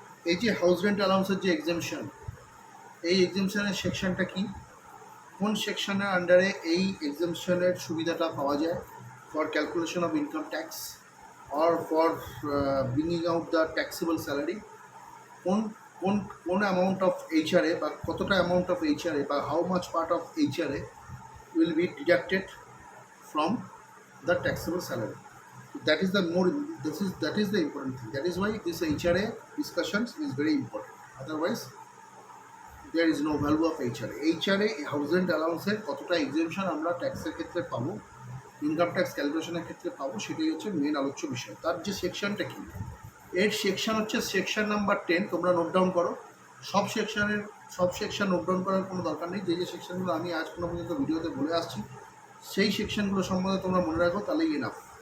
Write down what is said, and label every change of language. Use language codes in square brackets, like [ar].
[bn] এই যে house rent অ্যালাউন্সের যে এক্সেমশন, এই এক্সেমশনের সেকশনটা কি, কোন সেকশনের আন্ডারে এই এক্সেমশনের সুবিধাটা পাওয়া যায় [en] for calculation of income tax or for bringing out the taxable salary, [bn] কোন কোন কোন অ্যামাউন্ট অফ এইচআরএ বা কতটা অ্যামাউন্ট অফ এইচআরএ বা [en] How much part of HRA will be deducted from the taxable salary. That is the more that is the important thing. That is why this HRA discussions is very important. Otherwise there is no value of HRA. [bn] HRA house rent অ্যালাউন্সের কতটা exemption আমরা ট্যাক্সের ক্ষেত্রে পাবো, income tax ক্যালকুলেশনের ক্ষেত্রে পাবো, সেটাই হচ্ছে main আলোচ্য বিষয়। তার যে সেকশনটা কী, এর সেকশন হচ্ছে সেকশন নাম্বার 10। তোমরা নোট ডাউন করো। সব সেকশন নোট ডাউন করার কোনো দরকার নেই। যে সেকশনগুলো আমি আজ কোনো পর্যন্ত ভিডিওতে বলে আসছি সেই সেকশনগুলো সম্বন্ধে তোমরা মনে রাখো, তাহলেই এনাফ।